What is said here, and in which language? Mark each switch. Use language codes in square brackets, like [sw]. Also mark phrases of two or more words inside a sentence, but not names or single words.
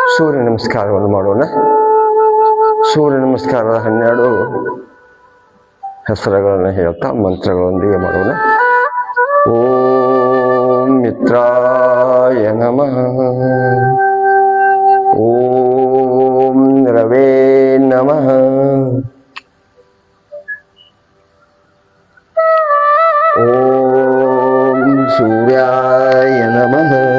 [kn] ಸೂರ್ಯ ನಮಸ್ಕಾರವನ್ನು ಮಾಡೋಣ. ಸೂರ್ಯ ನಮಸ್ಕಾರದ 12 ಹೆಸರುಗಳನ್ನು ಹೇಳ್ತಾ ಮಂತ್ರಗಳೊಂದಿಗೆ ಮಾಡೋಣ. [sa] ಓಂ ಮಿತ್ರಾಯ ನಮಃ. ಓಂ ರವೇ ನಮಃ. ಓಂ ಸೂರ್ಯಾಯ ನಮಃ.